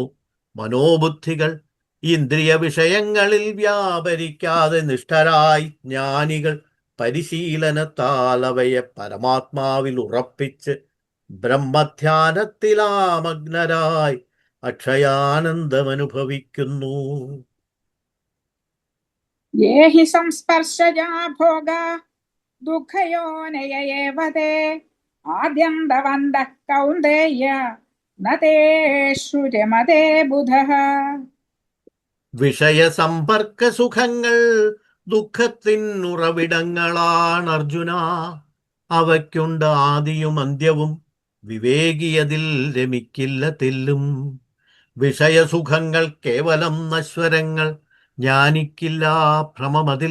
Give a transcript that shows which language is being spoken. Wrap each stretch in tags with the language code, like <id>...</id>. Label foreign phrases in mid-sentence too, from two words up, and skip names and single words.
<ml>മനോബുദ്ധികൾ ഇന്ദ്രിയ വിഷയങ്ങളിൽ വ്യാപരിക്കാതെ നിഷ്ഠരായി ജ്ഞാനികൾ പരിശീലനത്താൽ അവയെ പരമാത്മാവിൽ ഉറപ്പിച്ച് ബ്രഹ്മധ്യാനത്തിലാമഗ്നരായി അക്ഷയാനന്ദമനുഭവിക്കുന്നു.</ml> <sa>ये हि संस्पर्शजा भोगा दुःखयोनय एव ते आद्यन्तवन्तः कौन्तेय न तेषु रमते बुधः.</sa> <ml>വിഷയസമ്പർക്ക സുഖങ്ങൾ ദുഃഖത്തിനുറവിടങ്ങളാണ് അർജുന. അവയ്ക്കുണ്ട് ആദിയും അന്ത്യവും, വിവേകിയതിൽ രമിക്കില്ല തെല്ലും. വിഷയസുഖങ്ങൾ കേവലം നശ്വരങ്ങൾ, ജ്ഞാനിക്കില്ല ഭ്രമമതിൽ.</ml>